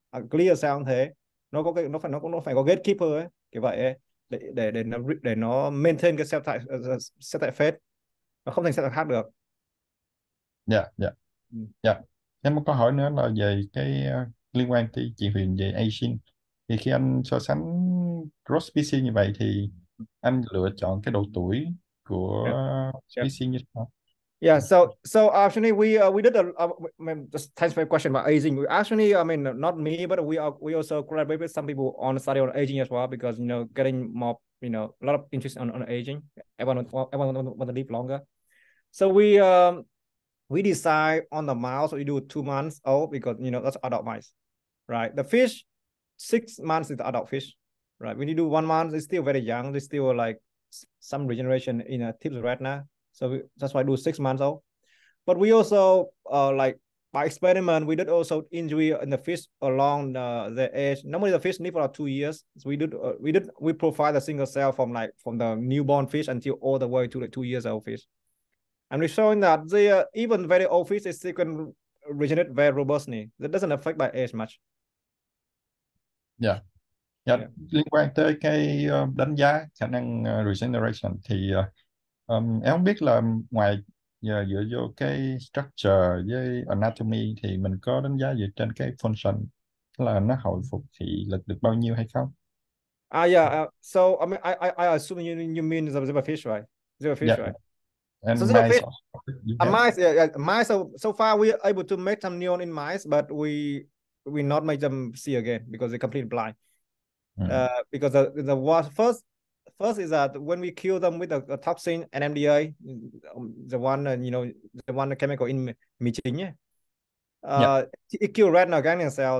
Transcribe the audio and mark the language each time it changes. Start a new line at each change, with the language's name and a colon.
Vietnamese: Glial cell cũng thế, nó phải có gatekeeper ấy, kiểu vậy ấy, để nó maintain cái cell type phase, nó không thành cell type khác được. Dạ. Em một câu hỏi nữa là về cái liên quan tới chuyện huyền về aging. Thì khi anh so sánh cross species như vậy thì anh lựa chọn cái độ tuổi của species như thế nào?
English: Yeah, so actually we did just thanks for your question about aging. We actually, I mean, not me, but we also collaborate with some people on study on aging as well, because getting more, a lot of interest on aging. Everyone want to live longer. So we decide on the mouse, we do 2 months old, because that's adult mice, right? The fish, 6 months is the adult fish, right? When you do 1 month, it's still very young. There's still like some regeneration in a tips right now. So that's why I do 6 months old. But we also like by experiment, we did also injury in the fish along the age. Normally the fish live for 2 years. So we profile the single cell from the newborn fish until all the way to the 2 years old fish. And we're showing that even very old fish, they still can regenerate very robustly. That doesn't affect by age much.
Vietnamese: Dạ. Liên quan tới cái đánh giá khả năng regeneration thì em không biết là ngoài dựa vô cái structure với anatomy thì mình có đánh giá dựa trên cái function, là nó hồi phục thị lực được bao nhiêu hay không?
English: So I mean, I assume you mean the fish, right? The fish, right? And so mice, mice. So far we are able to make some neuron in mice, but we not make them see again because they're completely blind. Because the first is that when we kill them with the toxin and MDA, the one chemical in michin, it kills retinal ganglion cell.